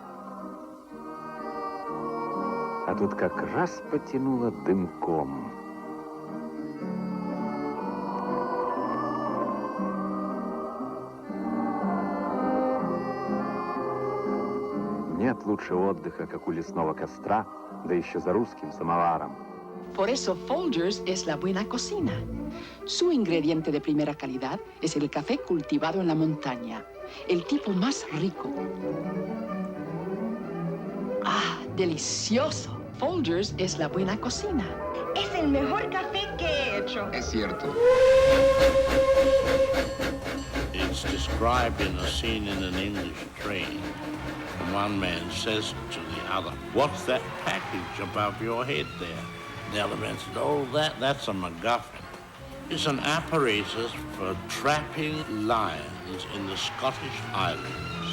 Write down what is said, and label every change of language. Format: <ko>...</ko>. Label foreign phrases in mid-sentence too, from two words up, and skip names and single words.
<ru>А тут как раз потянуло дымком. Нет лучше отдыха, как у лесного костра, да еще за русским самоваром.</ru> <es>Por eso Folgers es la buena cocina. Su ingrediente de primera calidad es el café cultivado en la montaña, el tipo más rico. ¡Ah, delicioso! Folgers es la buena cocina. Es el mejor café que he hecho. Es cierto.</es> <en>It's described in a scene in an English train. One man says to the other, "What's that package above your head there?" The other man said, "Oh, that's a MacGuffin. It's an apparatus for trapping lions in the Scottish Highlands."</en>